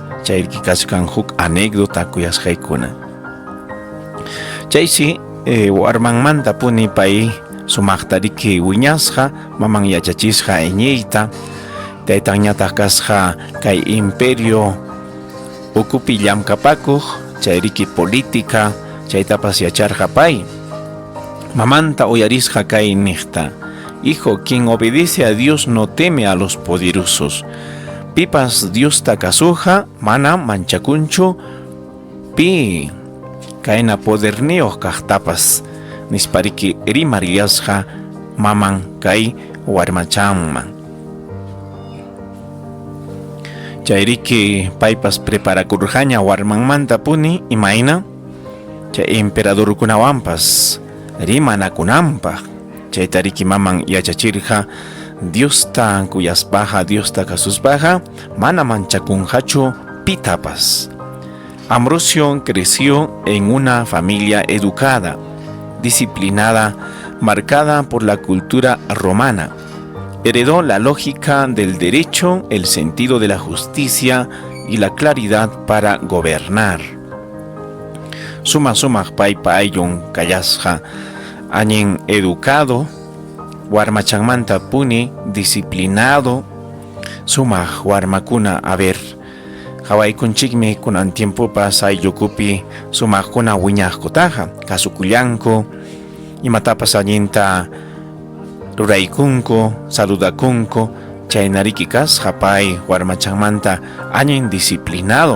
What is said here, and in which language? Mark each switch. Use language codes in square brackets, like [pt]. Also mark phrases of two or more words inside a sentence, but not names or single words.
[qu] Chay riki kasqan huk anécdota kuyasqaykuna. Chaysi warmanmanta puni pay sumaqta riki wiñasqa, maman yachachisqa iñiyta, taytanñataq kasqa kay imperio ukupi llamkapakuq, chay riki política, chaytapas yacharqa pay. Mamanta uyarisqa kay niqta: [es] «Hijo, quien obedece a Dios no teme a los poderosos. [qu] Pipas Dios takasuja, mana manchakunchu, pi kaina poderneos kajtapas», nispariki rimariasqa maman kay warmachanman. Chayriki paypas preparakurqaña warmanmanta puni imayna chay emperadorkunawanpas rimanakunanpaq. Chaytariki maman yachachirqa Diosta kuyaspaqa, Diosta kasuspaqa, mana manchakunqachu pitapas. [es] Ambrosio creció en una familia educada, disciplinada, marcada por la cultura romana. Heredó la lógica del derecho, el sentido de la justicia y la claridad para gobernar. [qu] sumaq paypa ayllun kallasqa añin educado, warmachanmanta puni disciplinado, sumaq warmakuna hawaykunchikmi kunan tiempopas ayllukupi sumaqkuna wiñaqkutaqa kasukullanku, imatapas allinta ruraykunku, saludakunku, chaynariki kasqa pay warmachanmanta añin disciplinado.